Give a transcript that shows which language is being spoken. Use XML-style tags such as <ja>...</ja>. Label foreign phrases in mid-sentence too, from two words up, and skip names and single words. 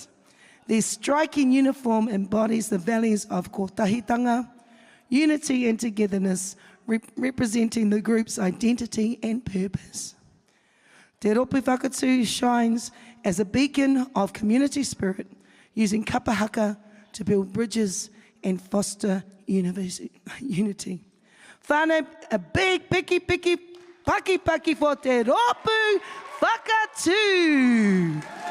<en>Their striking uniform embodies the values of kotahitanga, unity and togetherness, representing the group's identity and purpose. Te Roopu Whakatū shines as a beacon of community spirit, using kapahaka to build bridges and foster unity. Whānau, a big</en> <mi>piki paki</mi> <en>for Te Roopu Whakatū.</en>